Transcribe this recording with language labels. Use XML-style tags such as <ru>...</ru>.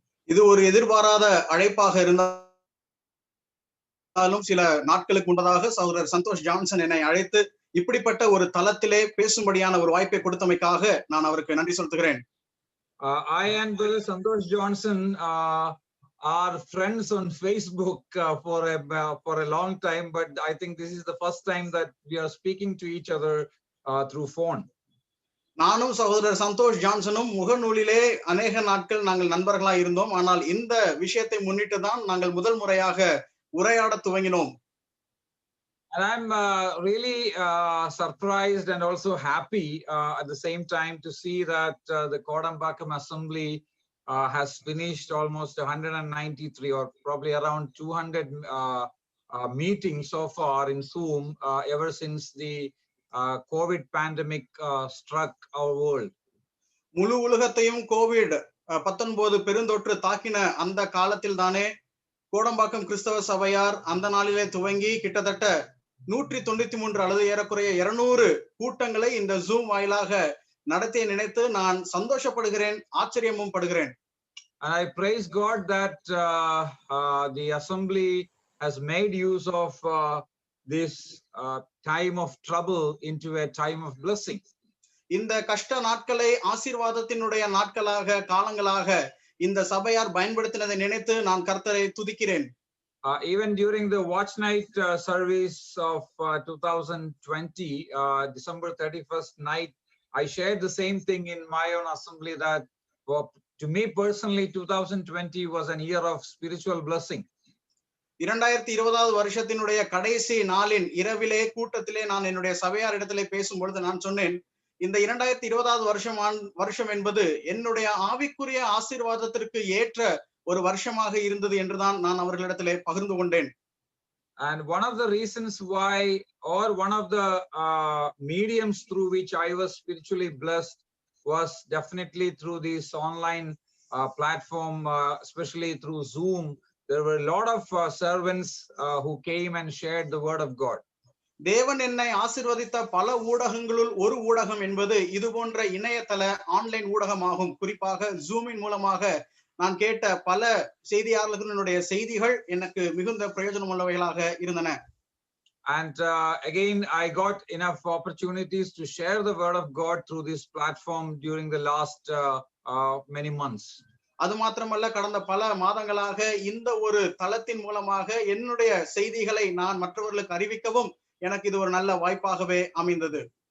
<ta>இது ஒரு எதிர்பாராத அழைப்பாக இருந்தாலும் சில நாட்களுக்கு முன்னதாக சகோதரர் சந்தோஷ் ஜான்சன் என்னை அழைத்து இப்படிப்பட்ட ஒரு தளத்திலே பேசும்படியான ஒரு வாய்ப்பை கொடுத்தமைக்காக நான் அவருக்கு நன்றி செலுத்துகிறேன்.</ta> <en>I and Brother Santosh Johnson are friends on Facebook for a long time, but I think this is the first time that we are speaking to each other through phone.</en> <ta>நானும் சகோதரர் சந்தோஷ் ஜான்சனும் முகநூலிலே அநேக நாட்கள் நாங்கள் நண்பர்களாக இருந்தோம். ஆனால் இந்த விஷயத்தை முன்னிட்டு தான் நாங்கள் முதல் முறையாக உரையாட துவங்கினோம்.</ta> <en>And I'm really surprised and also happy at the same time to see that the Kodambakkam Assembly has finished almost 193 or probably around 200 meetings so far in Zoom ever since the COVID pandemic struck our world.</en> <ta>முழு உலகத்தையும் COVID-19 பெருந்தொற்று தாக்கின அந்த காலத்தில் தானே கோடம்பாக்கம் கிறிஸ்தவ சபையார் அந்த நாளிலே துவங்கி கிட்டத்தட்ட 193 அல்லது ஏறக்குறைய 200 கூட்டங்களை இந்த ஜூம் வாயிலாக நடத்திய நினைத்து நான் சந்தோஷப்படுகிறேன், ஆச்சரியமும் படுகிறேன்.</ta> <en>And I praise God that the assembly has made use of this time of trouble into a time of blessing.</en> <ta>இந்த கஷ்ட நாட்களை ஆசீர்வாதத்தினுடைய நாட்களாக காலங்களாக இந்த சபையார் பயன்படுத்தினதை நினைத்து நான் கர்த்தரை துதிக்கிறேன்.</ta> <en>Even during the watch night service of 2020, December 31st night, I shared the same thing in my own assembly that to me personally, 2020 was an year of spiritual blessing.</en> <ta>2020 வருஷத்தினுடைய கடைசி நாளின் இரவிலே கூட்டத்திலே நான் என்னுடைய சபையார் இடத்திலே பேசும்பொழுது நான் சொன்னேன், இந்த 2020 வருஷம் என்பது என்னுடைய ஆவிக்குரிய ஆசீர்வாதத்திற்கு ஏற்ற ஒரு வருஷமாக இருந்தது என்றுதான் நான் அவர்களிடத்திலே பகிர்ந்து கொண்டேன்.</ta> <en>And one of the reasons why, or one of the mediums through which I was spiritually blessed was definitely through this online platform, especially through Zoom. There were a lot of servants who came and shared the word of God.</en> <ta>தேவன் என்னை ஆசீர்வதித்த பல ஊடகங்களுள் ஒரு ஊடகம் என்பது இது போன்ற இணையதள online ஊடகமாகும். குறிப்பாக ஜூமின் மூலமாக நான் கேட்ட பல செய்தியாளர்களுடைய செய்திகள் எனக்கு மிகுந்த பிரயோஜனம் உள்ளவைகளாக இருந்தன.</ta> <en>And again, I got enough opportunities to share the word of God through this platform during the last many months.</en> <ta>அது மாத்திரமல்ல, கடந்த பல மாதங்களாக இந்த ஒரு தளத்தின் மூலமாக என்னுடைய செய்திகளை நான் மற்றவர்களுக்கு அறிவிக்கவும் எனக்கு இது ஒரு நல்ல வாய்ப்பாகவே அமைந்தது.</ta>